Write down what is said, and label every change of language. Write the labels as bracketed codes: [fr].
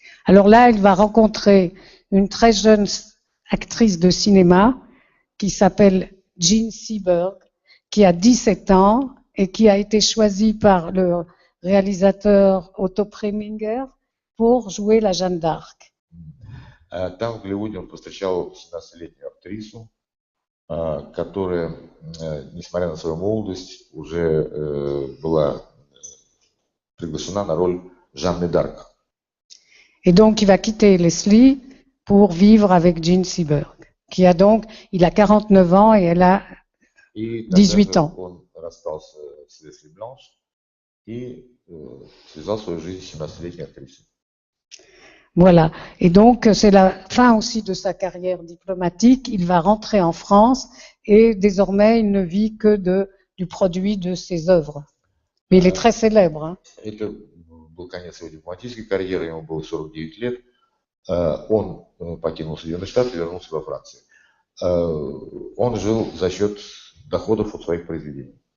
[fr] Alors là, il va rencontrer une très jeune actrice de cinéma qui s'appelle Jean Seberg, qui a 17 ans et qui a été choisie par réalisateur Otto Preminger, pour jouer la Jeanne d'Arc. [ru] Там в Голливуде он повстречал 17-летнюю актрису, которая, несмотря на свою молодость, уже была приглашена на роль Жанны Дарк. [fr] Et donc, il va quitter Leslie pour vivre avec Jean Seberg, qui a donc, il a 49 ans et elle a [ru] И [fr] 18 ans. [ru] он расстался с Лесли Бланш и связал свою жизнь с 17-летней актрисой. [fr] Voilà. Et donc, c'est la fin aussi de sa carrière diplomatique. Il va rentrer en France et désormais, il ne vit que du produit de ses œuvres. Mais il est très célèbre. Hein. [ru] Это был конец его дипломатической карьеры, ему было 49 лет. Он покинул Соединенные Штаты и вернулся во Францию. Он жил за счет доходов от своих произведений.